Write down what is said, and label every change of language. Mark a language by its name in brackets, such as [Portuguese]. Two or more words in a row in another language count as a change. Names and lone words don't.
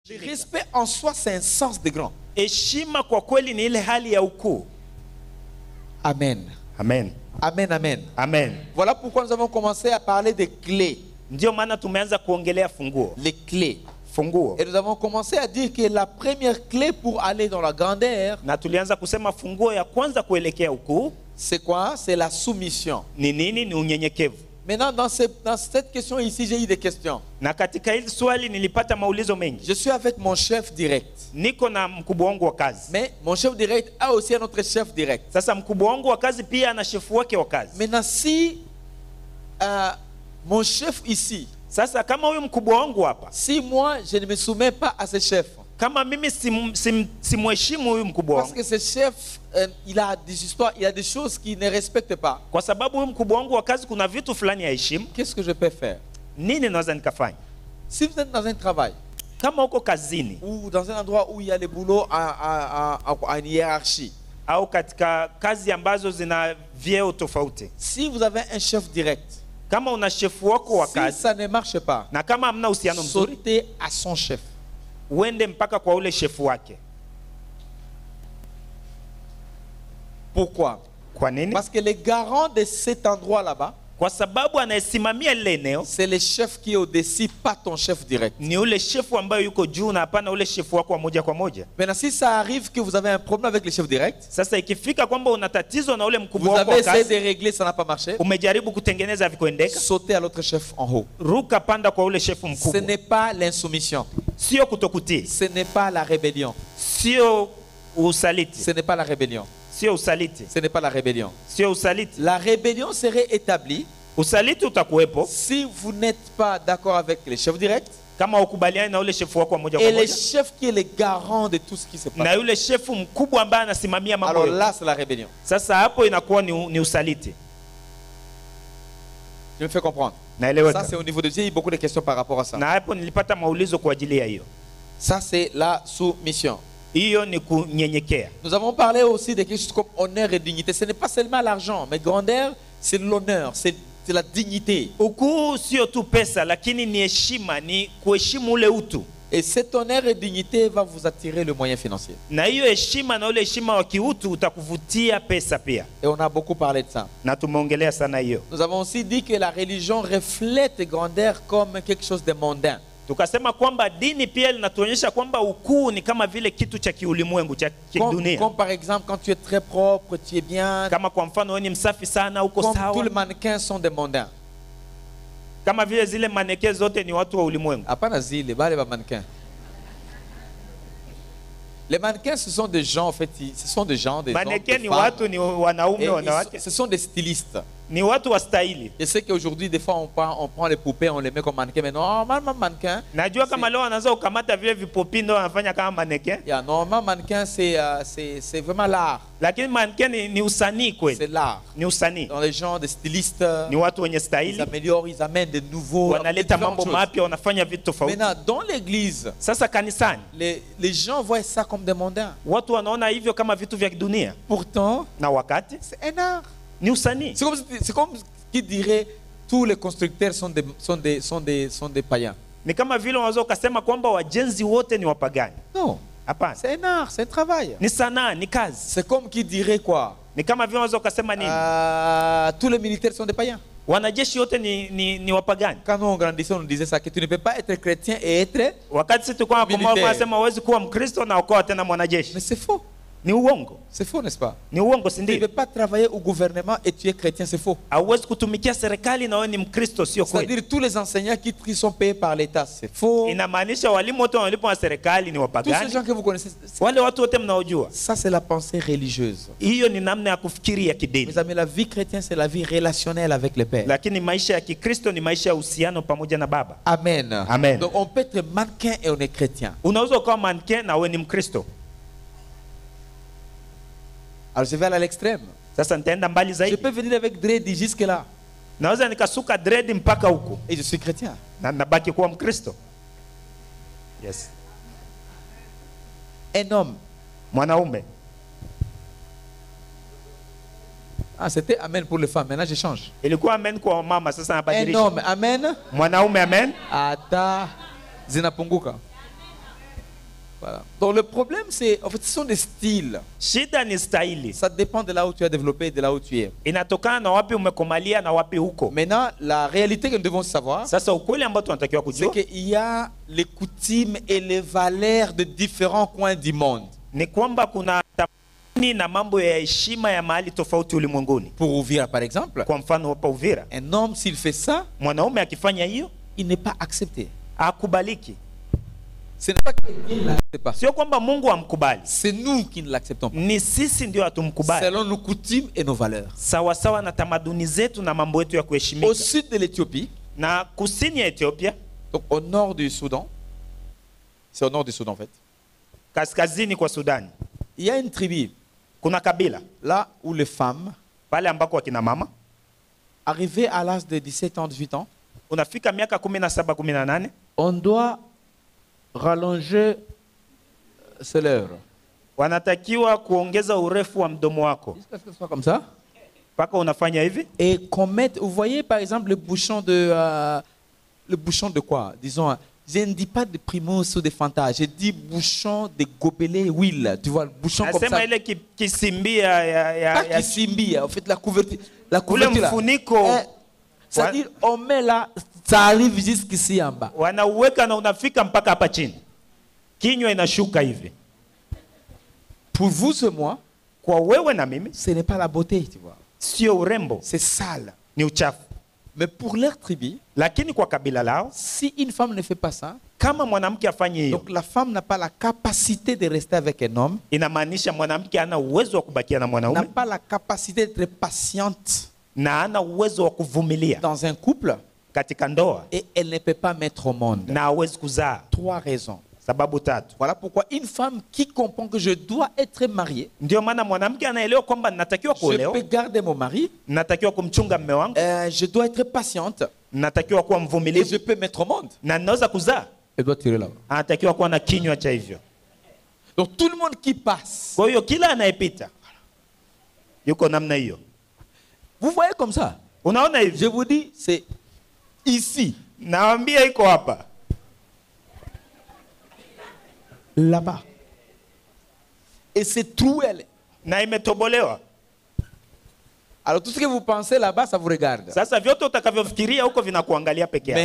[French] Le respect en soi, c'est un sens de grand. [Swahili] Heshima kwa kweli ni ile hali ya ukuu. Amen. Amen. Amen, amen. Amen. [French] Voilà pourquoi nous avons commencé à parler des clés. [Swahili] Ndio maana tumeanza kuongelea funguo. [French] Les clés. [Swahili] Funguo. [French] Et nous avons commencé à dire que la première clé pour aller dans la grandeur, [Swahili] Na tulianza kusema funguo ya kwanza kuelekea ukuu [French] c'est quoi? C'est la soumission. [Swahili] ni nini? Ni unyenyekevu. [French] Maintenant, dans cette question ici, j'ai eu des questions. [Swahili] Na katika hili swali nilipata maulizo mengi. [French] Je suis avec mon chef direct. [Swahili] Niko na mkubwa wangu wa kazi. [French] Mais mon chef direct a aussi un autre chef direct. [Swahili] Sasa mkubwa wangu wa kazi pia ana shefu wake wa kazi. [French] Maintenant, si mon chef ici, [Swahili] Sasa kama huyu mkubwa wangu hapa, [French] si moi je ne me soumets pas à ce chef, [Swahili] kama mimi simheshimu huyu mkubwa [French] parce [Swahili] wangu, [French] que ce chef, il a des histoires, il a des choses qu'il ne respecte pas, [Swahili] kwa sababu huyu mkubwa wangu wa kazi kuna vitu fulani ya heshimu, [French] qu'est-ce que je peux faire? [Swahili] nini naweza nikafanya? [French] Si vous êtes dans un travail, [Swahili] Kama uko kazini [French] ou dans un endroit où il y a les boulots à une hiérarchie, [Swahili] au katika kazi ambazo zina vyeo tofauti, [French] si vous avez un chef direct, [Swahili] kama una shefu wako wa [French] si [Swahili] kazi [French] ça ne marche pas, [Swahili] na kama hamna uhusiano mzuri, [French] sautez à son chef. [Swahili] uende mpaka kwa ule shefu wake. [French] Pourquoi? [Swahili] Kwa nini? [French] Parce que le garant de cet endroit là-bas, [Swahili] Kwa sababu anayesimamia lile eneo [French] c'est le chef qui est au-dessus, pas ton chef direct. [Swahili] ni ule shefu ambaye yuko juu na hapana ule shefu wako wa moja kwa moja. [French] Maintenant, si ça arrive que vous avez un problème avec le chef direct, [Swahili] Sasa ikifika kwamba una tatizo na ule [French] vous [Swahili] mkubwa wako [French] avez [Swahili] wa [French] essayé de [Swahili] kazi, [French] régler, ça n'a pas marché, [Swahili] umejaribu kutengeneza vikuendeka, [French] sautez à l'autre chef en haut. [Swahili] ruka panda kwa ule shefu [French] Ce [Swahili] mkubwa. [French] n'est pas l'insoumission, [Swahili] Sio kutokutii, [French] ce n'est pas la rébellion, [Swahili] sio usaliti, [French] ce n'est pas la rébellion, [Swahili] sio usaliti, [French] ce n'est pas la rébellion. [Swahili] sio usaliti. [French] La rébellion serait établie [Swahili] Usaliti utakuwepo [French] si vous n'êtes pas d'accord avec le chef direct [Swahili] kama ukubaliani na ule shefu wako wa moja kwa [French] et le [Swahili] moja [French] chef qui est le garant de tout ce qui se [Swahili] na [French] passe. [Swahili] yule shefu mkubwa ambaye anasimamia mambo [French] Alors [Swahili] yote. [French] là, c'est la rébellion. [Swahili] Sasa hapo inakuwa ni usaliti. [French] Je me fais comprendre. Ça, [Swahili] Naeleweka? [French] c'est au niveau de Dieu. Il y a beaucoup de questions par rapport à ça. [Swahili] Na hapo nilipata maulizo kwa ajili ya hiyo. [French] Ça, c'est la soumission. [Swahili] Hiyo ni kunyenyekea. [French] Nous avons parlé aussi de quelque chose comme honneur et dignité. Ce n'est pas seulement l'argent, mais grandeur, c'est l'honneur, c'est la dignité. [Swahili] Ukuu sio tu pesa, lakini ni heshima, ni kuheshimu ule utu. [French] Et cet honneur et dignité va vous attirer le moyen financier. [Swahili] Na hiyo heshima na ule heshima wa kiutu utakuvutia pesa pia. [French] Et on a beaucoup parlé de ça. [Swahili] Na tumeongelea sana hiyo. [French] Nous avons aussi dit que la religion reflète grandeur comme quelque chose de mondain. [Swahili] Tukasema kwamba dini pia linatuonyesha kwamba ukuu ni kama vile kitu cha kiulimwengu cha kidunia. [French] Comme par exemple quand tu es très propre, tu es bien. [Swahili] Kama kwa mfano wewe ni msafi sana, uko [French] Comme tous [Swahili] sawa. [French] les mannequins sont des mondains. [Swahili] Kama vile zile maneke zote ni watu wa ulimwengu. Hapana zile, [Lingala] bale ba [Swahili] mannequins. [French] Les mannequins, ce sont des gens, en fait, ce sont des gens, des hommes, [Swahili] Maneke [French] des [Swahili] ni [French] femmes. [Swahili] watu ni wanaume [French] Et [Swahili] wanawake. [French] ce sont des stylistes. [Swahili] Ni watu wa staili. [French] Je sais qu'aujourd'hui, des fois, on prend les poupées, on les met comme mannequins, mais normalement, mannequin. [Swahili] Najua kama leo wanaanza kukamata vile vipopi ndio wanafanya kama maneke. [French] Yeah, normalement, mannequin, c'est vraiment l'art. [Swahili] Lakini maneke ni usanii [French] C'est [Swahili] kweli. [French] l'art. [Swahili] Ni usanii. [French] Dans les gens, des stylistes, [Swahili] Ni watu wenye [French] ils [Swahili] staili. [French] améliorent, ils amènent de nouveaux. [Swahili] Wanaleta [French] différentes [Swahili] mambo [French] choses. [Swahili] mapya, wanafanya vitu tofauti. [French] Maintenant, dans l'église, [Swahili] Sasa kanisani [French] les gens voient ça comme des mondains. [Swahili] watu wanaona hivyo kama vitu vya dunia, [French] Pourtant, [Swahili] na wakati [French] c'est un art. [Swahili] ni usanii. [French] C'est comme qui dirait tous les constructeurs sont des païens. [Swahili] Ni kama vile unaweza ukasema kwamba wajenzi wote ni wapagani. [French] Non, [Swahili] Hapana, [French] c'est un art, c'est un travail. [Swahili] ni sanaa, ni kazi. [French] C'est comme qui dirait quoi? [Swahili] Ni kama vile unaweza ukasema nini, [French] Tous les militaires sont des païens. [Swahili] wanajeshi wote ni wapagani. [French] Quand nous on grandissait, on nous disait ça, que tu ne peux pas être chrétien et être... [Swahili] Wakati sisi tulikuwa tunakomaa [French] Militaire. [Swahili] tunasema huwezi kuwa Mkristo na ukawa tena mwanajeshi. [French] Mais c'est faux. [Swahili] Ni uongo, [French] C'est faux, n'est-ce pas? [Swahili] ni uongo, si [French] Tu ne peux [Swahili] ndio? [French] pas travailler au gouvernement et tu es chrétien, c'est faux. [Swahili] Hauwezi kutumikia serikali na wewe ni Mkristo, sio kweli. [French] C'est-à-dire tous les enseignants qui sont payés par l'État, c'est faux. [Swahili] Inamaanisha walimu wote wanalipwa na serikali ni [French] Tous ces [Swahili] wapagani. [French] gens que vous connaissez, [Swahili] Wale watu wote mnaojua, [French] ça c'est la pensée religieuse. [Swahili] hiyo ni namna ya kufikiri ya kidini. [French] Mes amis, la vie chrétienne, c'est la vie relationnelle avec le Père. [Swahili] Lakini maisha ya Kikristo ni maisha ya uhusiano pamoja na Baba. Amen. Amen. [French] Donc on peut être mannequin et on est chrétien. [Swahili] Unaweza ukawa mannequin na wewe ni Mkristo. [French] Alors je vais aller à l'extrême. [Swahili] Sasa nitaenda mbali [French] Je [Swahili] zaidi. [French] peux venir avec dread jusque là [Swahili] Naweza nikasuka dread mpaka huko [French] et je suis chrétien. [Swahili] na nabaki kuwa Mkristo. Yes. [French] Un homme. [Swahili] Mwanaume. [French] Ah, c'était amen pour les femmes. Maintenant je change. [Swahili] Ilikuwa amen kwa mama, sasa [French] Un [Swahili] nabadilisha. [French] homme. Amen. [Swahili] Mwanaume amen. Ata zinapunguka. [French] Voilà. Donc le problème, c'est, en fait, ce sont des styles. [Swahili] Shida ni staili. [French] Ça dépend de là où tu as développé et de là où tu es. [Swahili] Inatokana na wapi umekomalia na wapi huko. [French] Maintenant, la réalité que nous devons savoir, [Swahili] Sasa ukweli ambao tunatakiwa [French] c'est [Swahili] kujua [French] qu'il y a les coutumes et les valeurs de différents coins du monde. [Swahili] ni kwamba kuna tamaduni na mambo ya heshima ya mahali tofauti ulimwenguni. [French] Pour Uvira, par exemple, [Swahili] Kwa mfano hapa Uvira, [French] un homme, s'il fait ça, [Swahili] mwanaume akifanya hiyo [French] il n'est pas accepté. [Swahili] akubaliki. [French] Ce n'est pas que Dieu ne l'accepte pas. [Swahili] Sio kwamba Mungu amkubali, [French] C'est nous qui ne l'acceptons pas. [Swahili] ni sisi ndio hatumkubali, [French] Selon nos coutumes et nos valeurs. [Swahili] sawa sawa na tamaduni zetu na mambo yetu ya [French] Au [Swahili] kuheshimika. [French] sud de l'Éthiopie, [Swahili] Na kusini ya Ethiopia, [French] donc au nord du Soudan, c'est au nord du Soudan en fait, [Swahili] kaskazini kwa Sudani, [French] il y a une tribu [Swahili] kuna kabila [French] là où les femmes, [Swahili] pale ambako wakina mama [French] arrivées à l'âge de 17 ans, 18 ans, [Swahili] unafika miaka 17 18, [French] on doit rallonger ses lèvres. [Swahili] wanatakiwa kuongeza urefu wa mdomo wako [French] Jusqu'à ce que ce soit comme ça. [Swahili] mpaka unafanya hivi. [French] Et qu'on mette, vous voyez par exemple le bouchon de quoi? Disons, je ne dis pas de primos ou de fanta, je dis bouchon de gobelet huile. Tu vois, le bouchon comme [Swahili] Nasema [French] ça. [Swahili] ile kisimbia [French] Pas qui simbie, en fait, la couverture. La [Swahili] ule [French] couverture là. [Swahili] mfuniko [French] C'est-à-dire, on met là, ça arrive jusqu'ici en bas. [Swahili] wanauweka na unafika mpaka hapa chini, kinywa inashuka hivi. [French] Pour vous et moi, [Swahili] Kwa wewe na mimi [French] ce n'est pas la beauté, tu vois. [Swahili] sio urembo, [French] C'est sale. [Swahili] ni uchafu. [French] Mais pour leur tribu, [Swahili] Lakini kwa kabila lao, [French] si une femme ne fait pas ça, [Swahili] kama mwanamke afanye hiyo, [French] donc la femme n'a pas la capacité de rester avec un homme, [Swahili] inamaanisha mwanamke hana uwezo wa kubakia na [French] n'a [Swahili] mwanaume [French] pas la capacité d'être patiente [Swahili] na hana uwezo wa kuvumilia [French] dans un couple, [Swahili] katika ndoa, [French] et elle ne peut pas mettre au monde. [Swahili] na hawezi kuzaa. [French] 3 raisons. [Swahili] Sababu tatu. [French] Voilà pourquoi une femme qui comprend que je dois être mariée, [Swahili] Ndio maana mwanamke anaelewa kwamba natakiwa [French] je [Swahili] kuolewa, [French] peux garder mon mari, [Swahili] natakiwa kumchunga mme wangu, [French] je dois être patiente, [Swahili] natakiwa kuwa [French] et [Swahili] mvumilivu [French] je peux mettre au monde. [Swahili] na ninaweza kuzaa. [French] Elle doit tirer là-bas. [Swahili] Anatakiwa kuwa na kinywa cha hivyo. [French] Donc tout le monde qui passe, [Swahili] Kwa hiyo kila anayepita yuko namna hiyo. [French] vous voyez comme ça. [Swahili] Unaona hivi? [French] Je vous dis, c'est ici, [Swahili] Naambia iko hapa. [French] là-bas. Et c'est troué. [Swahili] Na imetobolewa. [French] Alors tout ce que vous pensez là-bas, ça vous regarde. [Swahili] Sasa vyote utakavyofikiria huko vinakuangalia peke yako.